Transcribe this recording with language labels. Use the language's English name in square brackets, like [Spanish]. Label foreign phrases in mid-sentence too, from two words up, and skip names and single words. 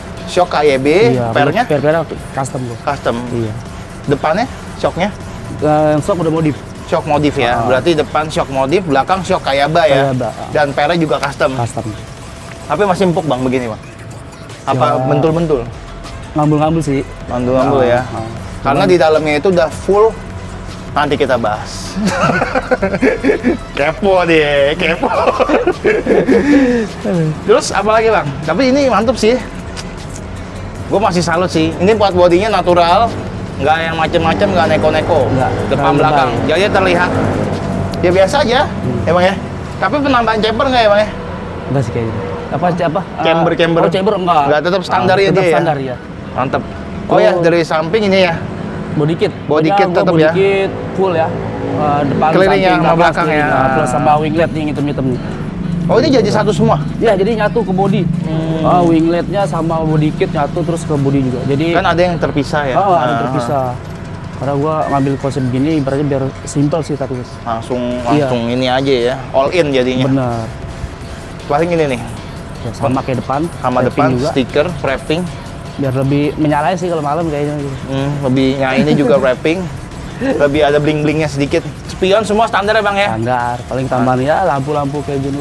[Indonesian] Shock KYB, Iya, pernya per custom gua. custom. Iya. Depannya shocknya Yang shock udah modif shock modif ya. Berarti depan shock modif, belakang shock Kayaba ya. Kayaba. Dan pernya juga custom. custom. Tapi masih empuk bang begini bang. Apa Ya. bentul-bentul? Ngambul-ngambul sih. Ngambul ya. Karena di dalamnya itu udah full. Nanti kita bahas. Kepo deh, kepo. Terus apa lagi bang? Tapi ini mantep sih. Gue masih salut sih. Ini buat bodinya natural, nggak yang macem-macem, nggak neko-neko. Nggak, Depan terlalu belakang. lebay. Jadi terlihat ya biasa aja, ya bang ya. Tapi penambahan camber nggak ya bang ya? Enggak sih kayak gitu. Apa? Camber. Oh, chamber enggak. Nggak, tetap standarnya tetap dia ya? standar ya. Mantep. Oh ya dari samping ini ya. [English] Body kit. [Indonesian] Body Pokoknya kit gua tetap body ya? [English] kit full [Indonesian] ya. Depan, Keliling samping, sama belakang nih. ya. Plus sama winglet nih hitam-hitam nih. Oh ini jadi satu semua? Ya, jadi nyatu ke body. Wingletnya sama [English] body kit [Indonesian] nyatu terus ke body juga. Jadi Kan ada yang terpisah ya? ada terpisah. Karena gua ngambil konsep gini ibaratnya biar simple sih tapi Langsung Iya. ini aja ya, [English] all in [Indonesian] jadinya. benar. Paling ini nih, Ya, sama kayak depan. sama wrapping depan juga. stiker wrapping, Biar lebih menyalai sih kalau malam kayaknya gitu. lebih ini juga wrapping, lebih ada bling blingnya sedikit. Spion semua standar ya bang ya? Standar, paling tambahan ya lampu-lampu kayak gini.